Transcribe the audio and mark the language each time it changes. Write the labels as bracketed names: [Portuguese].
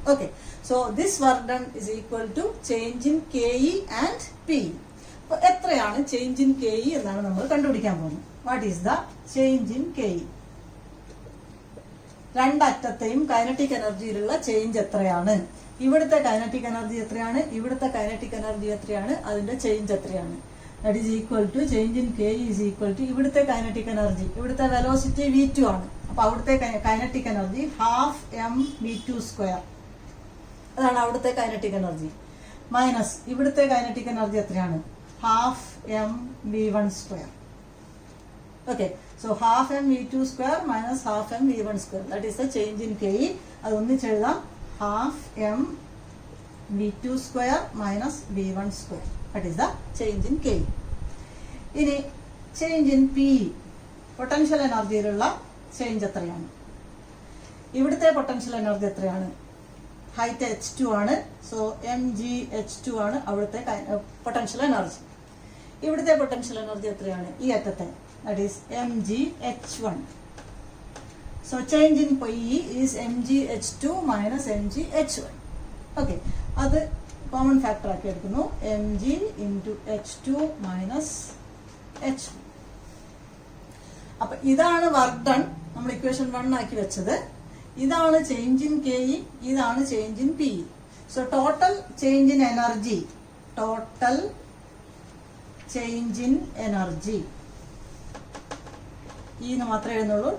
[English] Okay, so this work done is equal to change in KE and PE. [Malayalam] അപ്പൊ എത്രയാണ് change in KE എന്നാണ് നമ്മൾ കണ്ടുപിടിക്കാൻ പോകുന്നത്. [English] What is the change in KE? [Malayalam] രണ്ടറ്റത്തെയും kinetic എനർജിയിലുള്ള change എത്രയാണ്? ഇവിടുത്തെ കൈനറ്റിക് എനർജി എത്രയാണ്? ഇവിടുത്തെ കൈനറ്റിക് എനർജി എത്രയാണ്? അതിന്റെ ചേഞ്ച് എത്രയാണ്? [English] That is equal to change in KE is equal to [Malayalam] ഇവിടുത്തെ കൈനറ്റിക് എനർജി, ഇവിടുത്തെ വെലോസിറ്റി V2 ആണ്. അപ്പൊ അവിടുത്തെ കൈനറ്റിക് എനർജി ഹാഫ് mv2². അതാണ് അവിടുത്തെ കൈനറ്റിക് എനർജി. മൈനസ് ഇവിടുത്തെ കൈനറ്റിക് എനർജി എത്രയാണ്? [English] Half mv1². Okay, so half mv2² minus half mv1². That is the change in KE. [Malayalam] അത് ഒന്നിച്ചെഴുതാം, [English] Half mv2² minus v1². That is the change in KE. [Malayalam] ഇനി change in PE, potential എനർജിയിലുള്ള change എത്രയാണ്? ഇവിടുത്തെ potential energy എത്രയാണ്? Height h2 ആണ്. So mgh2 ആണ് അവിടുത്തെ potential energy. ഇവിടുത്തെ potential energy എത്രയാണ്? ഈ അറ്റത്തെ, [English] That is mgh1. So change in PE is mgh2 minus mgh1. [Malayalam] Okay, അത് കോമൺ ഫാക്ടർ ആക്കി എടുക്കുന്നു. [English] mg into h2 minus h1. [Malayalam] അപ്പൊ ഇതാണ് വർക്ക് ഡൺ, നമ്മൾ ഇക്വേഷൻ 1 ആക്കി വെച്ചത്. ഇതാണ് ചേഞ്ച് ഇൻ KE, ഇതാണ് change in PE. [English] so total change in energy, total change in energy [Malayalam] എന്ന് മാത്രമേ എഴുതുന്നുള്ളൂ.